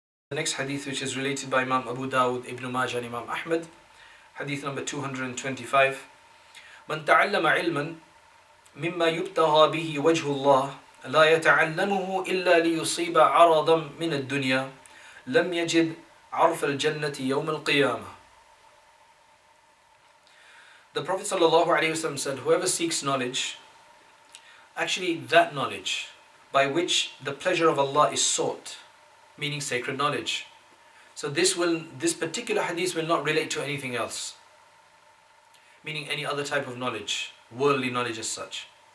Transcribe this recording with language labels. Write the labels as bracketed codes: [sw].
[en] The next hadith, which is related by Imam Abu Dawud, Ibn Majah and Imam Ahmad, hadith number 225. [ar] من تعلم علما مما يبتغى به وجه الله لا يتعلمه إلا ليصيب عرضا من الدنيا لم يجد عرف الجنة يوم القيامة. [en] The Prophet ﷺ said, whoever seeks knowledge, actually that knowledge by which the pleasure of Allah is sought, meaning sacred knowledge. So this particular hadith will not relate to anything else, meaning any other type of knowledge, worldly knowledge as such.